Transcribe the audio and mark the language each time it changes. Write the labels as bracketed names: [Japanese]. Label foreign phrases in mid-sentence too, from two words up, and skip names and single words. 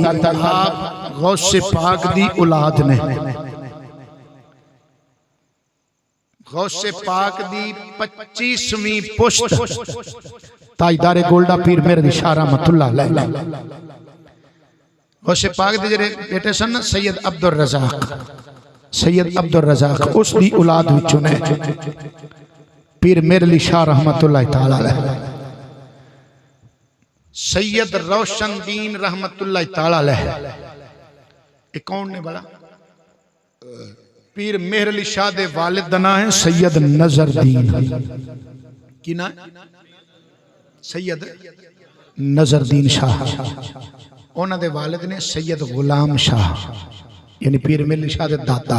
[Punjabi] آپ غوث پاک دی اولاد نے، غوث پاک دی 25ویں پشت تاجدار گولڑا پیر ملن شاہ رحمۃ اللہ علیہ. غوث پاک دے جیڑے بیٹے سن سید عبدالرزاق، سید عبدالرزاق اس دی اولاد وچوں نے پیر ملن شاہ رحمۃ اللہ تعالیٰ علیہ. سید روشن دین رحمۃ اللہ تعالیٰ علیہ یہ کون نے بڑا? پیر مہر علی شاہ دے والد دا نام ہے سید نذر دین. کی نا؟ سید نذر دین شاہ. انہاں دے والد نے سید غلام شاہ، یعنی پیر مہر علی شاہ دے دادا.